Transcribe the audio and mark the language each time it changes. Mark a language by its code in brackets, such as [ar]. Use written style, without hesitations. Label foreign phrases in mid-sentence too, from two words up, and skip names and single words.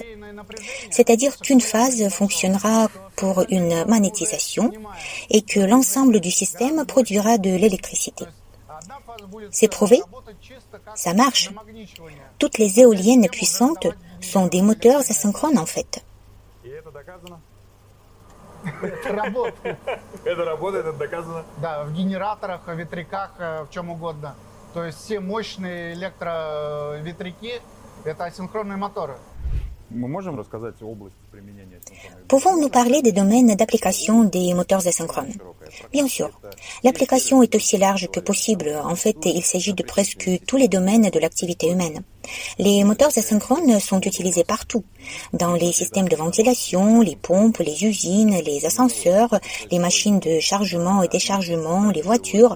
[fr] C'est-à-dire qu'une phase fonctionnera pour une magnétisation et que l'ensemble du système produira de l'électricité. C'est prouvé? Ça marche. Toutes les éoliennes puissantes sont des moteurs asynchrones en fait. [ru] Это работает, это доказано? Да, в генераторах, в ветряках, в чем угодно. То есть все мощные электроветряки – это асинхронные моторы. Мы можем рассказать область применения асинхронных? [fr] Pouvons-nous parler des domaines d'application des moteurs asynchrones? Bien sûr. L'application est aussi large que possible. En fait, il s'agit de presque tous les domaines de l'activité humaine. Les moteurs asynchrones sont utilisés partout, dans les systèmes de ventilation, les pompes, les usines, les ascenseurs, les machines de chargement et déchargement, les voitures.